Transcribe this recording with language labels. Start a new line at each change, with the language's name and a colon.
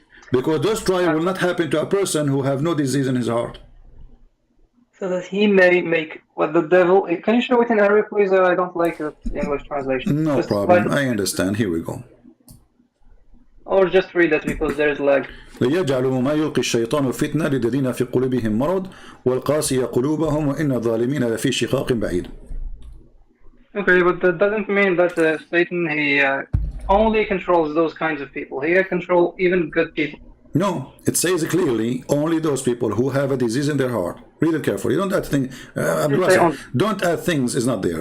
English: Because those trials will not happen to a person who have no disease in his heart. So that he may make what the devil... Can you show it in Arabic, please? I don't like the English translation. No just problem. I understand. Here we go. Or just read that because there's lag.
Arabic: ليجعلوا ما يلقي الشيطان فتنة للذين في قلوبهم مرض والقاسية قلوبهم وإن الظالمين لفي شقاق بعيد.
English: Okay, but that doesn't mean that Satan, he only controls those kinds of people. He can control even good people. No, it says clearly only those people who have a disease in their heart. Read it carefully. Don't add things. Don't add things. It's not there.